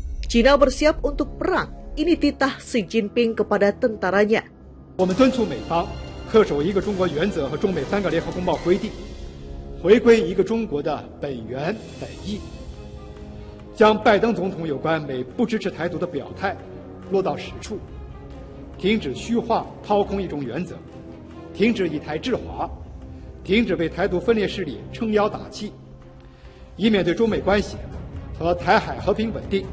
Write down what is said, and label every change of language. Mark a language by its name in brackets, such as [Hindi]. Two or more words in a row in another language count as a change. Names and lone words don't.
[Indonesian] China bersiap untuk perang, ini titah Xi Jinping kepada tentaranya. [Chinese] 我们敦促美方恪守一个中国原则和中美3个联合公报规定，回归一个中国的本源本意，将拜登总统有关美不支持台独的表态落到实处，停止虚化掏空一中原则，停止以台制华，停止为台独分裂势力撑腰打气，以免对中美关系和台海和平稳定